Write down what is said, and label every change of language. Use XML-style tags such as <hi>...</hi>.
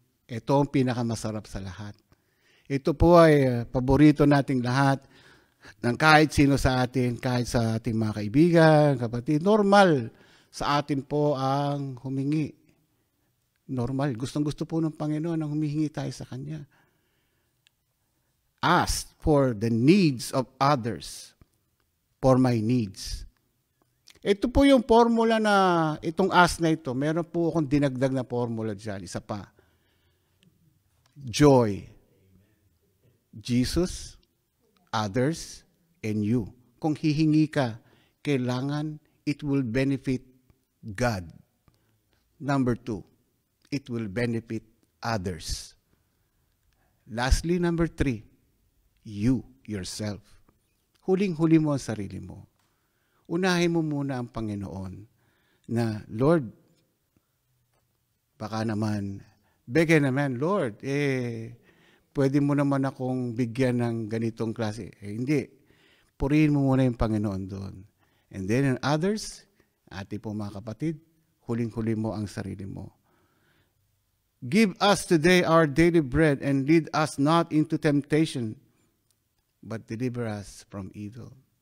<tl>Ito ang pinakamasarap sa lahat. Ito po ay paborito nating lahat ng kahit sino sa atin, kahit sa ating mga kaibigan, kapatid. Normal sa atin po ang humingi. Normal. Gustong-gusto po ng Panginoon ang humihingi tayo sa Kanya.</tl> <en>Ask for the needs of others, for my needs.</en> <tl>Ito po yung formula na, itong ask na ito, meron po akong dinagdag na formula dyan. Isa pa. Joy.</tl> <en>Jesus, others, and you.</en> <tl>Kung hihingi ka, kailangan</tl> <en>it will benefit God. Number 2, it will benefit others. Lastly, number 3, you, yourself.</en> <tl>Huling-huli mo ang sarili mo. Unahin mo muna ang Panginoon na, Lord, baka naman, bigyan naman, Lord, pwede mo naman akong bigyan ng ganitong klase. Hindi. Purihin mo muna yung Panginoon doon.</tl> <en>And then, others,</en> <tl>ati po mga kapatid, huling-huli mo ang sarili mo.</tl> <en>Give us today our daily bread and lead us not into temptation, but deliver us from evil.</en>